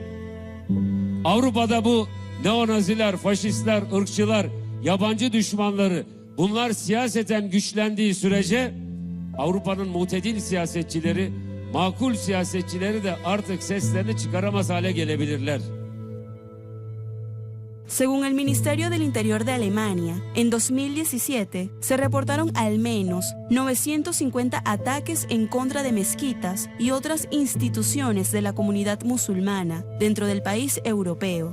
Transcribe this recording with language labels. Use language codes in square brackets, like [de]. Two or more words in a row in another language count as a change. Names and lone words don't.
[tr] Avrupa'da bu neonaziler, faşistler, ırkçılar, yabancı düşmanları, bunlar siyaseten güçlendiği sürece Avrupa'nın mutedil siyasetçileri, makul siyasetçileri de artık seslerini çıkaramaz hale gelebilirler. [es] Según el Ministerio del Interior de Alemania, en 2017 se reportaron al menos 950 ataques en contra de mezquitas y otras instituciones de la comunidad musulmana dentro del país europeo.